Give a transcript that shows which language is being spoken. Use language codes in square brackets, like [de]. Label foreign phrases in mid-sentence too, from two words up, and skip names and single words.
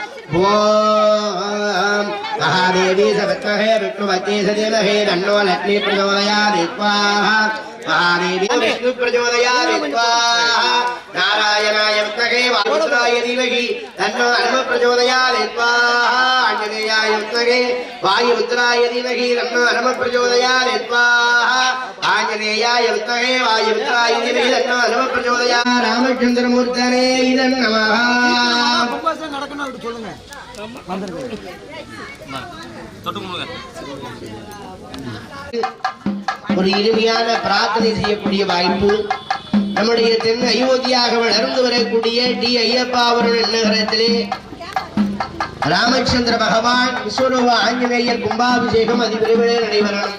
[sa] ओम महादेवी सविद्महे विष्णुपत्नी सधीमहि तन्नो लक्ष्मी प्रचोदयात् स्वाहा महादेवी विष्णु प्रचोदयात् स्वाहा नारायणाय विद्महे वायुपुत्राय धीमहि तन्नो हनुम प्रचोदयात् स्वाहा आञ्जनेयाय विद्महे वायुपुत्राय धीमहि तन्नो हनुम प्रचोदयात् स्वाहा आञ्जनेयाय विद्महे वायुपुत्राय धीमहि तन्नो हनुम प्रचोदयात् रामचन्द्रमूर्तये नमः [ta] நடக்கணும் அப்படி சொல்லுங்க ஒரு இனிமையான பிரார்த்தனை செய்யக்கூடிய வாய்ப்பு நம்முடைய தென் அயோத்தியாக வளர்ந்து வரக்கூடிய டி ஐயப்பாவரம் நகரத்திலே ராமச்சந்திர பகவான் விஸ்வரூப ஆஞ்சநேயர் கும்பாபிஷேகம் அதிவிரைவிலே நடைபெறணும்.